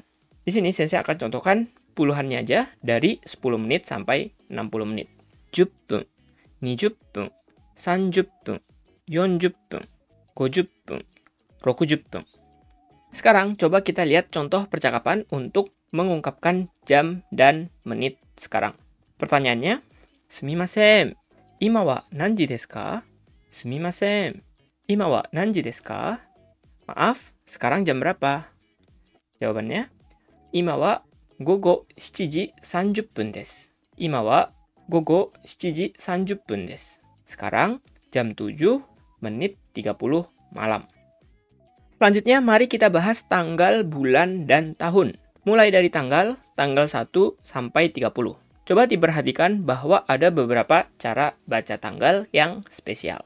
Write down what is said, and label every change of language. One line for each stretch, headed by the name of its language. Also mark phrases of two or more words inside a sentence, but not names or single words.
Indonesian: Di sini Sensei akan contohkan puluhannya aja dari 10 menit sampai 60 menit.
Japanese: 10 分, 20分, 30分, 40分, 50分, 60分.
Indonesian: Sekarang coba kita lihat contoh percakapan untuk mengungkapkan jam dan menit sekarang. Pertanyaannya,
Japanese: すみません. 今は何時ですか? すみません. 今は何時ですか?
Indonesian: Maaf, sekarang jam berapa? Jawabannya,
Japanese: 今は午後7時30分です. 今は午後7時30分です.
Indonesian: Sekarang jam 7 menit 30 malam. Selanjutnya, mari kita bahas tanggal, bulan, dan tahun. Mulai dari tanggal 1 sampai 30. Coba diperhatikan bahwa ada beberapa cara baca tanggal yang spesial.